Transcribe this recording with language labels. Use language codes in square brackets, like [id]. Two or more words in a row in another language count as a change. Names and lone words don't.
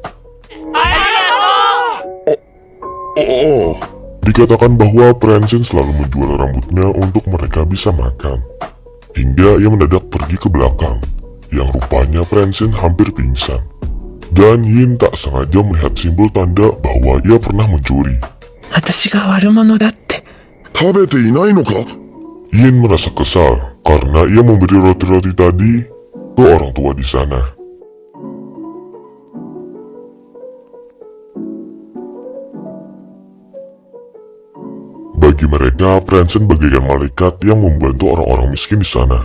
[id] Dikatakan bahwa Francine selalu menjual rambutnya untuk mereka bisa makan. Hingga ia mendadak pergi ke belakang, yang rupanya Francine hampir pingsan. Dan Yin tak sengaja melihat simbol tanda bahwa ia pernah mencuri. [ja] Atashi ga warumono datte. Tabete inai no ka? [id] Yin merasa kesal karena ia memberi roti-roti tadi ke orang tua di sana. Bagi mereka, Francine bagaikan malaikat yang membantu orang-orang miskin di sana.